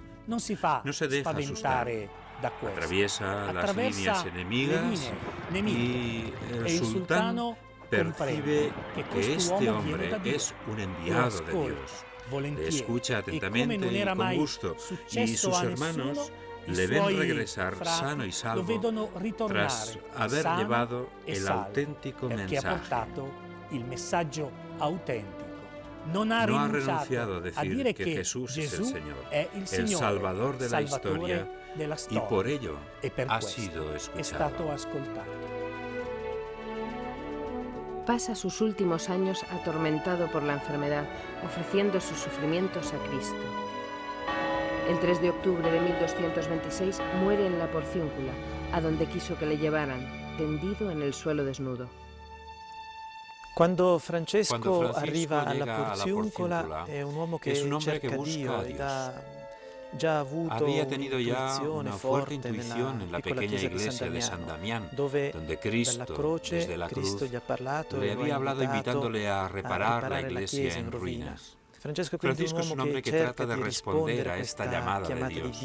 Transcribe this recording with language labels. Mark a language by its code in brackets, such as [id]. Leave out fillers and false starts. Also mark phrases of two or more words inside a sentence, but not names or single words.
[it] Non si fa spaventare da questo. Attraversa le linee nemiche e il sultano comprende che quest'uomo viene da Dio. Lo ascolta volentieri e come non era mai successo a nessuno, [es] le ven regresar sano y salvo [it] lo vedono ritornare [es] tras haber [it] sano [es] llevado [it] e [es] el [it] salvo, [es] auténtico [it] perché ha [es] mensaje. [it] portato il messaggio autentico. Non ha [es] renunciado a a decir [it] dire [es] que [it] che [es] Jesús es el Señor, [it] è il Signore, [es] Salvador de la [it] Salvatore [es] historia, [it] della [es] y [it] storia, [es] por ello [it] e per [es] ha [it] questo [es] sido [it] è [es] escuchado. [it] stato ascoltato. [es] Pasa sus últimos años atormentado por la enfermedad, ofreciendo sus sufrimientos a Cristo. El 3 de octubre de 1226 muere en la Porciúncula, a donde quiso que le llevaran, tendido en el suelo desnudo. [it] Quando Francesco arriva alla Porziuncola è un uomo che cerca Dio ed ha già avuto [es] había tenido ya una fuerte intuición en la pequeña iglesia de San Damián, donde Cristo, desde la cruz, le había hablado invitándole a reparar la iglesia en ruinas. Francisco es un hombre que trata de responder a esta llamada de Dios.